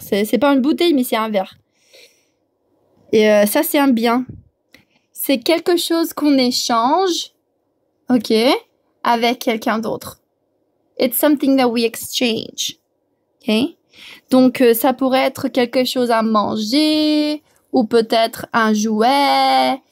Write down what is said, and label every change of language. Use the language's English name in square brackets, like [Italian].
[French] C'est pas une bouteille, mais c'est un verre. Et ça, c'est un bien. C'est quelque chose qu'on échange, ok, avec quelqu'un d'autre. [English] It's something that we exchange, ok. [French] Donc, ça pourrait être quelque chose à manger, ou peut-être un jouet.